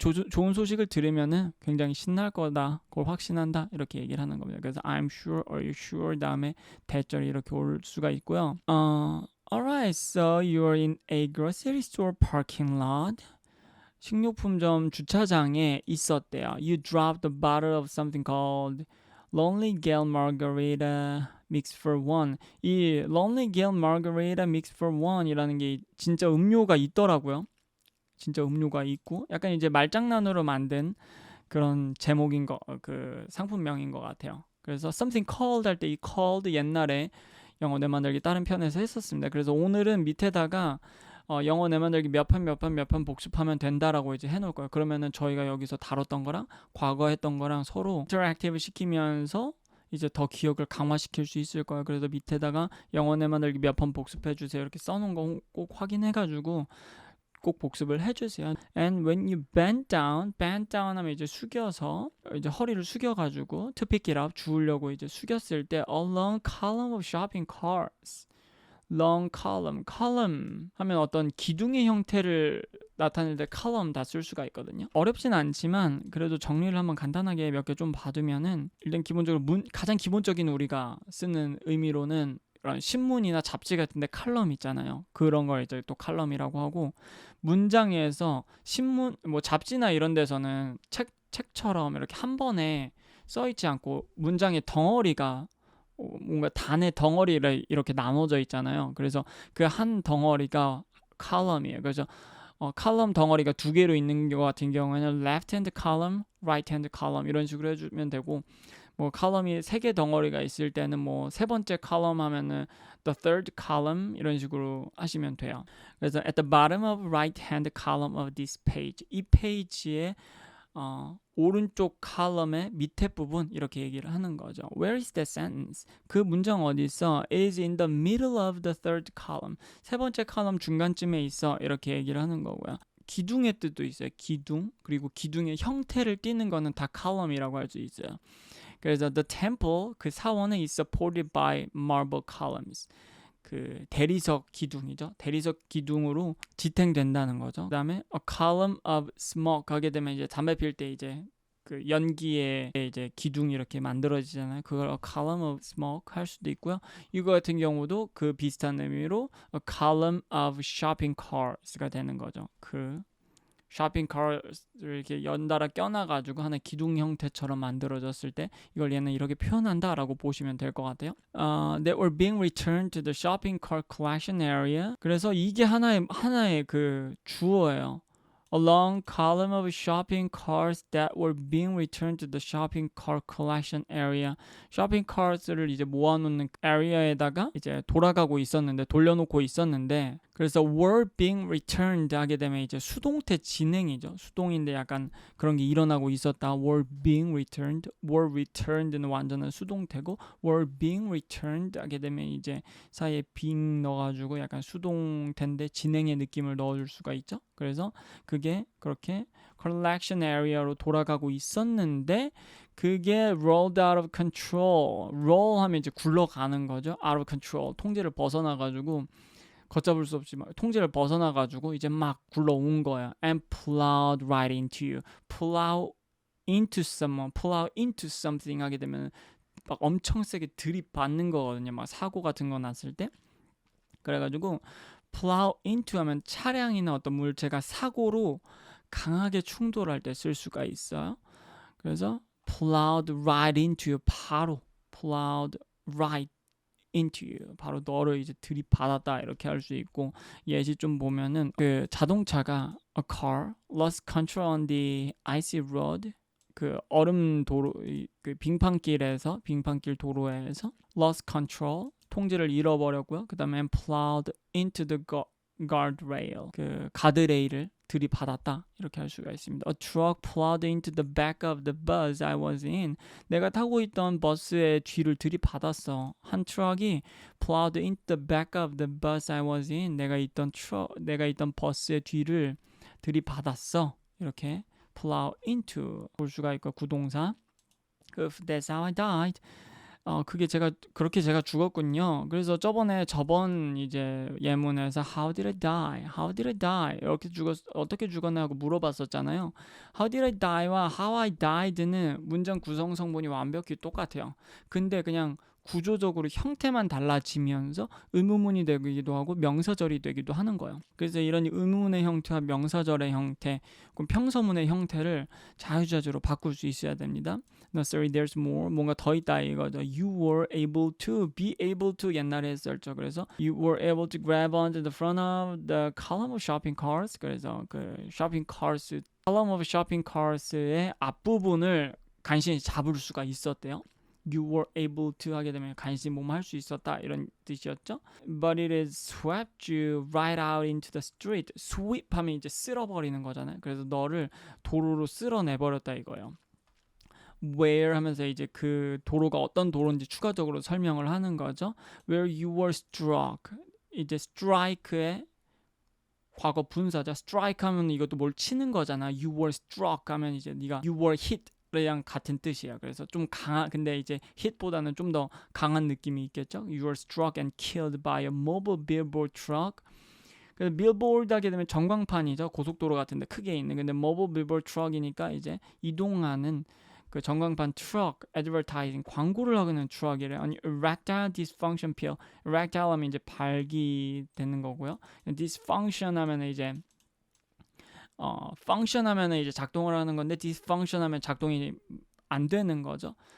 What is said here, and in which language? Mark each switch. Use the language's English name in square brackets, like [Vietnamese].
[Korean] 좋은 소식을 들으면은 굉장히 신날 거다. 그걸 확신한다. 이렇게 얘기를 하는 겁니다. 그래서 [English] I'm sure, are you sure [Korean] 다음에 대절이 이렇게 올 수가 있고요. [English] Alright, so you're in a grocery store parking lot. [Korean] 식료품점 주차장에 있었대요. [English] You dropped a bottle of something called Lonely Gale Margarita Mix for One. [Korean] 이 Lonely Gale Margarita Mix for One이라는 게 진짜 음료가 있더라고요. 진짜 음료가 있고 약간 이제 말장난으로 만든 그런 제목인 그 상품명인 것 같아요. 그래서 [English] something called [Korean] 할 때 이 called 옛날에 영어 내 만들기 다른 편에서 했었습니다. 그래서 오늘은 밑에다가 영어 내 만들기 몇 편 복습하면 된다라고 이제 해놓을 거예요. 그러면은 저희가 여기서 다뤘던 거랑 과거 했던 거랑 서로 인터랙티브 시키면서 이제 더 기억을 강화시킬 수 있을 거예요. 그래서 밑에다가 영어 내 만들기 몇 번 복습해 주세요. 이렇게 써놓은 거 꼭 확인해가지고 꼭 복습을 해주세요. [English] And when you bend down [Korean] 하면 이제 숙여서 이제 허리를 숙여가지고 [English] to pick it up [Korean] 주우려고 이제 숙였을 때 [English] a long column of shopping carts. [Korean] long column 하면 어떤 기둥의 형태를 나타낼 때 column 다 쓸 수가 있거든요. 어렵진 않지만 그래도 정리를 한번 간단하게 몇 개 좀 봐두면은 일단 기본적으로 가장 기본적인 우리가 쓰는 의미로는 이런 신문이나 잡지 같은데 칼럼 있잖아요. 그런 걸 이제 또 칼럼이라고 하고 문장에서 신문 뭐 잡지나 이런 데서는 책처럼 이렇게 한 번에 써 있지 않고 문장의 덩어리가 뭔가 단의 덩어리를 이렇게 나눠져 있잖아요. 그래서 그 한 덩어리가 칼럼이에요. 그래서 칼럼 덩어리가 두 개로 있는 것 같은 경우에는 [English] left hand column, right hand column [Korean] 이런 식으로 해주면 되고 뭐 칼럼이 세 개 덩어리가 있을 때는 뭐 세 번째 칼럼 하면은 [English] the third column [Korean] 이런 식으로 하시면 돼요. 그래서 [English] at the bottom of right hand column of this page [Korean] 이 페이지의 오른쪽 칼럼의 밑에 부분 이렇게 얘기를 하는 거죠. [English] Where is that sentence? [Korean] 그 문장 어디 있어? [English] It is in the middle of the third column. [Korean] 세 번째 칼럼 중간쯤에 있어. 이렇게 얘기를 하는 거고요. 기둥의 뜻도 있어요. 기둥. 그리고 기둥의 형태를 띠는 거는 다 column이라고 할 수 있어요. [English] 그래서 the temple [Korean] 그 사원은 [English] is supported by marble columns. [Korean] 그 대리석 기둥이죠. 대리석 기둥으로 지탱된다는 거죠. 그다음에 [English] a column of smoke [Korean] 하게 되면 이제 담배 필 때 이제 그 연기에 이제 기둥이 이렇게 만들어지잖아요. 그걸 [English] a column of smoke [Korean] 할 수도 있고요. 이거 같은 경우도 그 비슷한 의미로 [English] a column of shopping carts [Korean] 가 되는 거죠. 그 쇼핑 카를 이렇게 연달아 껴놔가지고 하나의 기둥 형태처럼 만들어졌을 때 이걸 얘는 이렇게 표현한다라고 보시면 될 것 같아요. [English] That were being returned to the shopping cart collection area. [Korean] 그래서 이게 하나의 그 주어예요. [English] A long column of shopping carts that were being returned to the shopping cart collection area. [Korean] shopping carts를 이제 모아놓는 area에다가 이제 돌려놓고 있었는데, 그래서 [English] were being returned [Korean] 하게 되면 이제 수동태 진행이죠. 수동인데 약간 그런 게 일어나고 있었다. [English] were being returned [Korean] 는 완전한 수동태고, were being returned 하게 되면 이제 사이에 being 넣어가지고 약간 수동태인데 진행의 느낌을 넣어줄 수가 있죠. 그래서 그게 그렇게 collection area로 돌아가고 있었는데, 그게 [English] rolled out of control. [Korean] roll 하면 이제 굴러가는 거죠. [English] out of control. [Korean] 통제를 벗어나가지고, 걷잡을 수 없이 막 통제를 벗어나가지고 이제 막 굴러온 거야. [English] and plowed right into you. plow into someone, plow into something [Korean] 하게 되면 막 엄청 세게 들이받는 거거든요. 막 사고 같은 거 났을 때. 그래가지고 plow into 하면 차량이나 어떤 물체가 사고로 강하게 충돌할 때 쓸 수가 있어요. [English] 그래서 plowed right into you. 바로 plowed right into you. [Korean] 바로 너를 이제 들이받았다 이렇게 할 수 있고, 예시 좀 보면은 그 자동차가 [English] a car lost control on the icy road. [Korean] 그 얼음 도로, 그 빙판길 도로에서 lost control, 통제를 잃어버렸고요. 그 다음에 [English] plowed into the guardrail, [Korean] 그 가드레일을 들이받았다 이렇게 할 수가 있습니다. [English] A truck plowed into the back of the bus I was in. [Korean] 내가 타고 있던 버스의 뒤를 들이받았어. 한 트럭이 [English] plowed into the back of the bus I was in. [Korean] 내가 있던 버스의 뒤를 들이받았어. 이렇게 plow into 볼 수가 있고, 구동사. [English] That's how I died. [Korean] 그렇게 제가 죽었군요. 그래서 저번 이제 예문에서 [English] how did I die [Korean] 이렇게 어떻게 죽었나 하고 물어봤었잖아요. [English] how did I die [Korean] 와 [English] how I died [Korean] 는 문장 구성 성분이 완벽히 똑같아요. 근데 그냥 구조적으로 형태만 달라지면서 의문문이 되기도 하고 명사절이 되기도 하는 거예요. 그래서 이런 의문문의 형태와 명사절의 형태, 그럼 평서문의 형태를 자유자재로 바꿀 수 있어야 됩니다. [English] No, sorry, there's more. [Korean] 뭔가 더 있다 이거죠. [English] You were able to, be able to [Korean] 옛날에 했었죠. [English] 그래서 you were able to grab onto the front of the column of shopping carts. [Korean] 그래서 그 shopping carts, column of shopping carts의 앞부분을 간신히 잡을 수가 있었대요. You were able to 하게 되면 간신히 할 수 있었다 이런 뜻이었죠. [English] But it is swept you right out into the street. [Korean] sweep 하면 이제 쓸어버리는 거잖아요. 그래서 너를 도로로 쓸어내버렸다 이거예요. Where 하면서 이제 그 도로가 어떤 도로인지 추가적으로 설명을 하는 거죠. [English] Where you were struck. [Korean] 이제 strike의 과거 분사죠. strike 하면 이것도 뭘 치는 거잖아. [English] You were struck [Korean] 하면 이제 네가 [English] you were hit [Korean] 랑 같은 뜻이에요. 그래서 좀 근데 이제 hit보다는 좀 더 강한 느낌이 있겠죠. [English] You were struck and killed by a mobile billboard truck. [Korean] 그래서 billboard 하게 되면 전광판이죠. 고속도로 같은데 크게 있는. 근데 mobile billboard truck이니까 이제 이동하는 그 전광판 트럭, advertising 광고를 하는 트럭이래요. [English] 아니 erectile dysfunction pill. [Korean] erectile 하면 이제 발기되는 거고요. dysfunction 하면 이제 function 하면은 이제 작동을 하는 건데 dysfunction 하면 작동이 안 되는 거죠.